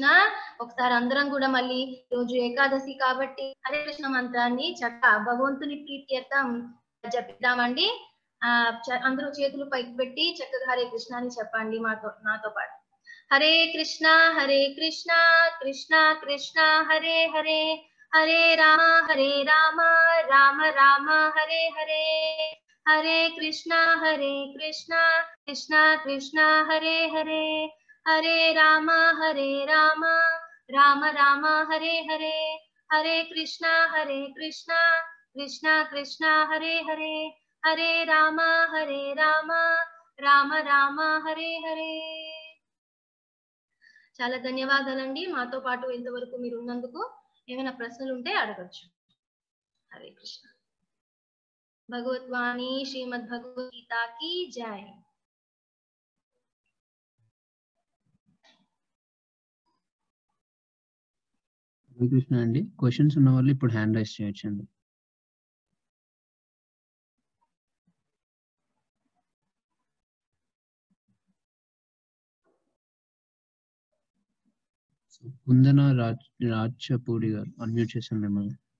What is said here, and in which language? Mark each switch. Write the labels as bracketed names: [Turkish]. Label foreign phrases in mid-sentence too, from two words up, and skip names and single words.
[Telugu] ఒకసారి అందరం కూడా మళ్ళీ రోజు ఏకాదశి కాబట్టి హరే కృష్ణ మంత్రాన్ని చక్కగా భగవంతుని ప్రీత్యర్థం జపిద్దామండి. అందరూ చేతులు పైకి పెట్టి చక్కగా హరే కృష్ణ అని చెప్పండి నాతో పాటు. [Sanskrit] హరే కృష్ణ కృష్ణ కృష్ణ హరే హరే, హరే రామ రామ రామ హరే హరే, హరే కృష్ణ కృష్ణ కృష్ణ హరే హరే, హరే రామ రామ రామ హరే హరే, హరే కృష్ణ కృష్ణ కృష్ణ హరే హరే, హరే రామ రామ రామ హరే హరే. [Telugu] చాలా ధన్యవాదాలండి మాతో పాటు ఇంతవరకు మీరు ఉన్నందుకు. ఏమైనా ప్రశ్నలు ఉంటే అడగచ్చు. హరే కృష్ణ. భగవద్వాణి శ్రీమద్ భగవద్గీత [Hindi] की जय. [Telugu] హరే కృష్ణ అండి. క్వశ్చన్స్ ఉన్న వాళ్ళు ఇప్పుడు [English] hand raise [Telugu] చేయొచ్చండి. కుందన రాచపూడి గారు అన్మ్యూట్ చేశాను మిమ్మల్ని.